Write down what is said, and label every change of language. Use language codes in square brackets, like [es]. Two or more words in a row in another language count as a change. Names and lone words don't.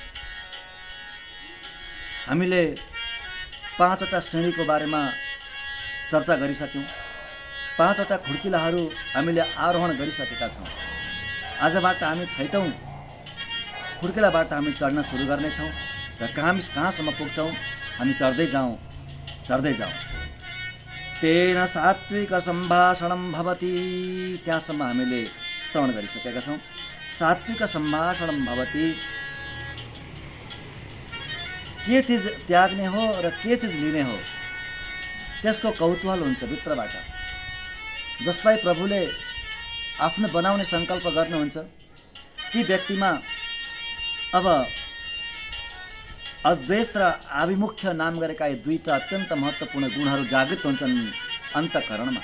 [ne] हामीले 5वटा श्रेणीको बारेमा चर्चा गरिसक्यौँ। 5वटा खुड्किलाहरू हामीले आरोहण गरिसकेका छौँ। आजबाट हामी 6औं खुड्किलाबाट हामी चढ्न सुरु गर्नेछौँ र कहाँसम्म पुग्छौँ हामी चढ्दै जाउँ। चढ्दै जाउँ। [sa] तेन सात्विक सम्भाषणं भवति, [ne] त्यहाँसम्म हामीले श्रवण गरिसकेका छौँ। [sa] सात्विक सम्भाषणं भवति, [ne] के चिज त्याग्ने हो र के चिज लिने हो त्यसको कौतूहल हुन्छ भित्रबाट। जसलाई प्रभुले आफ्नो बनाउने सङ्कल्प गर्नुहुन्छ ती व्यक्तिमा अब अद्वेष र आभिमुख्य नाम गरेका यी दुईटा अत्यन्त महत्त्वपूर्ण गुणहरू जागृत हुन्छन् अन्तःकरणमा।